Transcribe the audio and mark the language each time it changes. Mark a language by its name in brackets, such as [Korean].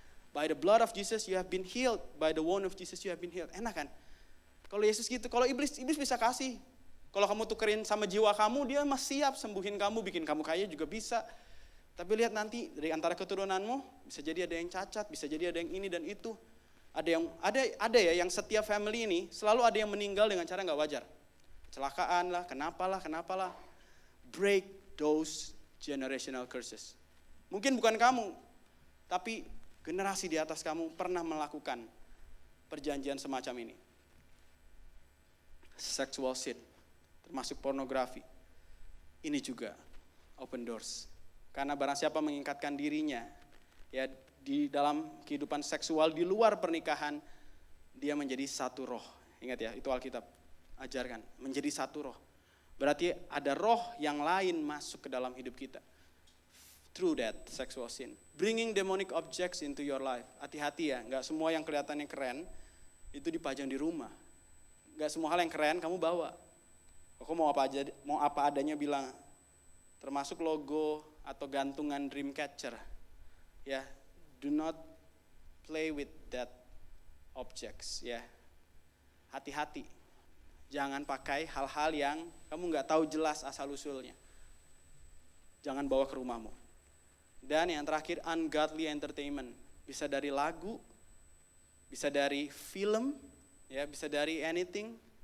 [English] By the blood of Jesus you have been healed. By the wound of Jesus you have been healed. [Indonesian] Enak kan? Kalau Yesus gitu, kalau iblis bisa kasih. Kalau kamu tukerin sama jiwa kamu, dia masih siap sembuhin kamu, bikin kamu kaya juga bisa. Tapi lihat nanti dari antara keturunanmu, bisa jadi ada yang cacat, bisa jadi ada yang ini dan itu. Ada ya yang setiap family ini selalu ada yang meninggal dengan cara nggak wajar. Kecelakaan lah, kenapalah. [English] Break those generational curses. [Indonesian] Mungkin bukan kamu, tapi generasi di atas kamu pernah melakukan perjanjian semacam ini. [English] Sexual sin, [Indonesian] termasuk pornografi. Ini juga open doors. Karena barang siapa mengikatkan dirinya ya di dalam kehidupan seksual di luar pernikahan, dia menjadi satu roh. Ingat ya, itu Alkitab ajarkan, menjadi satu roh. Berarti ada roh yang lain masuk ke dalam hidup kita. [English] Through that sexual sin. Bringing demonic objects into your life. [Indonesian] Hati-hati ya, gak semua yang kelihatannya keren itu dipajang di rumah. Gak semua hal yang keren kamu bawa. Aku mau apa adanya bilang, termasuk logo atau gantungan Dreamcatcher. Ya, [English] do not play with that objects ya. [Indonesian] Hati-hati. Jangan pakai hal-hal yang kamu nggak tahu jelas asal-usulnya. Jangan bawa ke rumahmu. Dan yang terakhir, [English] ungodly entertainment. [Indonesian] Bisa dari lagu, bisa dari film, ya, bisa dari anything.